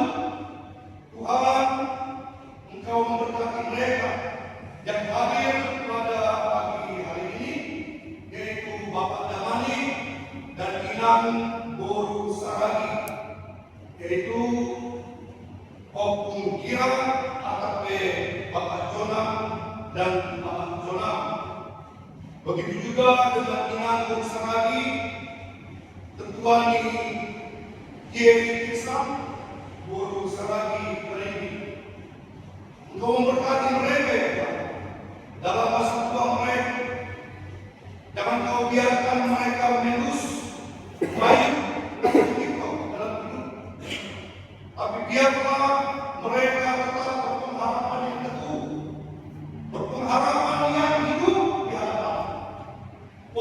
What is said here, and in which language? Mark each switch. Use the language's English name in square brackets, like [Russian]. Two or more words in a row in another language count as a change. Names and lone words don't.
[Indonesian] Tuhan, Engkau memberkati mereka yang hadir pada pagi hari ini, yaitu Bapak Damani dan Inang Boru Saragi, yaitu Opung Gira, AKP Bapak Jonam dan Bapak Jonam. Begitu juga dengan Inang Boru Saragi, Ketuani Kiai Islam Boru Saragi Berini. Engkau memberkati mereka ya Tuhan, dalam masa tua mereka. Jangan Kau biarkan mereka menus baik dalam hidup, tapi biarlah mereka tetap berpengharapan yang teguh, berpengharapan yang hidup di hadapan.